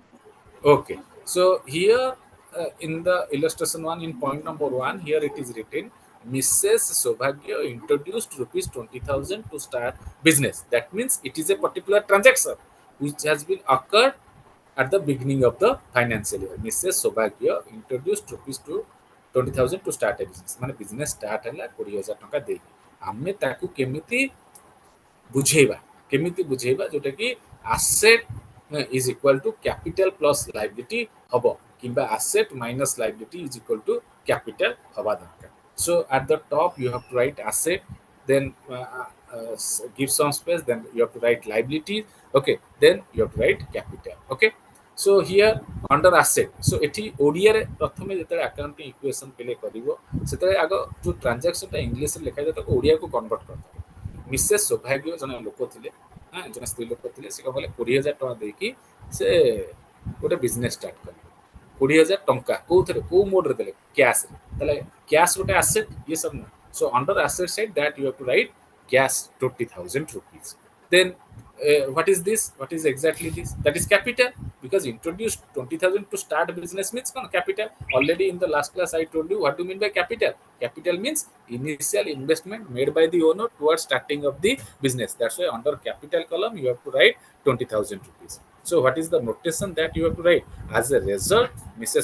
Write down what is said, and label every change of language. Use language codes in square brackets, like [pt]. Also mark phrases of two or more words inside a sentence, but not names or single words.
[en] Okay, so here in the illustration one, in point number one, here it is written Mrs. Sobhagya introduced rupees 20,000 to start business. That means it is a particular transaction which has been occurred at the beginning of the financial year. Mrs. Sobhagya introduced rupees to 20,000 to start a business. [or] ମାନେ [en] business start [or] ହେଲା 20,000 ଟଙ୍କା ଦେଇକି ଆମେ ତାକୁ କେମିତି ବୁଝେଇବା, କେମିତି ବୁଝେଇବା ଯୋଉଟା କି [en] asset is equal to capital plus liability [or] ହବ, କିମ୍ବା [en] asset minus liability is equal to capital [or] ହବା ଦରକାର. [en] So at the top you have to write asset, then give some space, then you have to write liability, okay, then you have to write capital. Okay, so here under asset, so [or] ଏଠି ଓଡ଼ିଆରେ ପ୍ରଥମେ ଯେତେବେଳେ [en] accounting equation [or] ପିଲେ କରିବ, ସେତେବେଳେ ଆଗ ଯୋଉ ଟ୍ରାଞ୍ଜାକ୍ସନଟା ଇଂଲିଶରେ ଲେଖାଯାଏ ତାକୁ ଓଡ଼ିଆକୁ କନଭର୍ଟ କରିଦେବ। ମିସେସ୍ ସୌଭାଗ୍ୟ ଜଣେ ଲୋକ ଥିଲେ, ଜଣେ ସ୍ତ୍ରୀ ଲୋକ ଥିଲେ, ସେ କ'ଣ କଲେ 20,000 ଟଙ୍କା ଦେଇକି ସେ ଗୋଟେ [en] business start [or] କଲେ। 20,000 ଟଙ୍କା କୋଉଥିରେ କୋଉ ମୋଡରେ ଦେଲେ କ୍ୟାଶ ରେ ତାହେଲେ କ୍ୟାଶ ଗୋଟେ ଆସେଟ [hi] ये सब ना [en] so under asset side that you have to write cash 20,000 rupees then what is this what is exactly this that is capital because introduced 20,000 to start business means capital already in the last class I told you what do you mean by capital capital means initial investment made by the owner towards starting of the business that's why under capital column you have to write 20,000 rupees so what is the notation that you have to write as a result Mrs.